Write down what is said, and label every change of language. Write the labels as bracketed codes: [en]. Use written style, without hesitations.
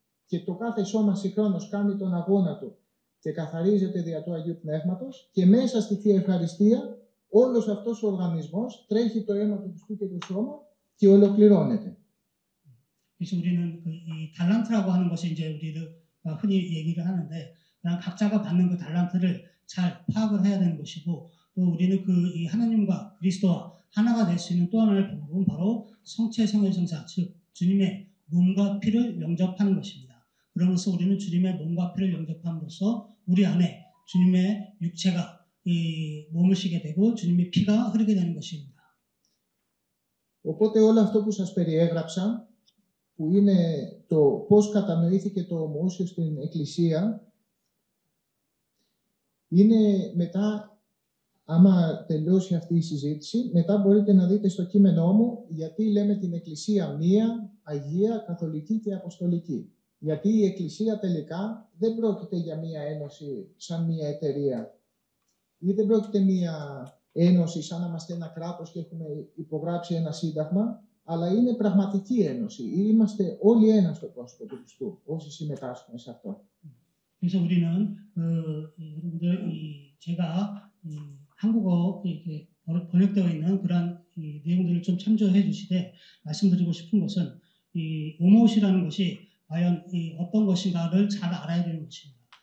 [el] Και το κάθε σώμα συγχρόνως κάνει τον αγώνα του και καθαρίζεται δια του Αγίου Πνεύματος και μέσα στη Θεία Ευχαριστία όλος αυτός ο οργανισμός τρέχει το αίμα του Χριστού και το σώμα και ολοκληρώνεται. [ko] 그래서 우리는 이 달란트라고 하는 것이 이제 우리를 흔히 얘기를 하는데 그냥 각자가 받는 그 달란트를 잘 파악을 해야 되는 것이고 또 우리는 이 하나님과 그리스도와 하나가 될 수 있는 또 하나의 방법은 바로 성체 성혈성사, 즉 주님의 몸과 피를 영접하는 것입니다. 그러면서 우리는 주님의 몸과 피를 영접함으로써 우리 안에 주님의 육체가 머무시게 되고 주님의 피가 흐르게 되는 것입니다. [el] Οπότε όλο αυτό που σας περιέγραψα, που είναι το πώς κατανοήθηκε το ομοούσιο στην Εκκλησία, είναι μετά, άμα τελειώσει αυτή η συζήτηση, μετά μπορείτε να δείτε στο κείμενό μου γιατί λέμε την Εκκλησία μία, Αγία, Καθολική και Αποστολική. Γιατί η Εκκλησία τελικά δεν πρόκειται για μία ένωση σαν μία εταιρεία ή δεν πρόκειται μία ένωση σαν να είμαστε ένα κράτος και έχουμε υπογράψει ένα σύνταγμα, αλλά είναι πραγματική ένωση. Είμαστε όλοι ένα στο πρόσωπο του Χριστού, όσοι συμμετάσχουμε σε αυτό. [ko] 그래서 우리는 여러분들 제가 한국어 이렇게 번역되어 있는 그런 내용들을 좀 참조해 주시되 말씀드리고 싶은 것은 이 오모시라는 것이 과연 어떤 것인가를 잘 알아야 되는 것입니다.